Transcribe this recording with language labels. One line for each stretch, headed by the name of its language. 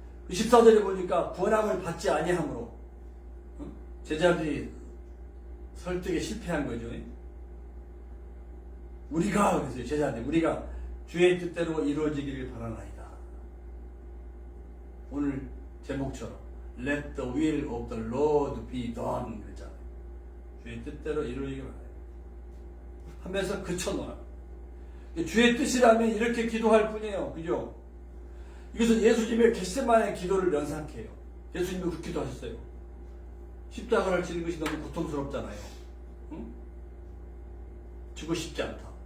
Korean: 14절에 보니까 권함을 받지 아니함으로 제자들이 설득에 실패한 거죠. 우리가 그랬어요. 제자들 우리가 주의 뜻대로 이루어지기를 바라나이다. 오늘 제목처럼
English: Let the will of the Lord be done
Korean: 그랬잖아요. 주의 뜻대로 이루어지기를 바라나이다 하면서 그쳐놓아요. 주의 뜻이라면 이렇게 기도할 뿐이에요. 그죠? 이것은 예수님의 겟세마네 기도를 연상케 해요. 예수님도 그 기도하셨어요. 십자가를 지는 것이 너무 고통스럽잖아요. 응? 죽고 싶지 않다.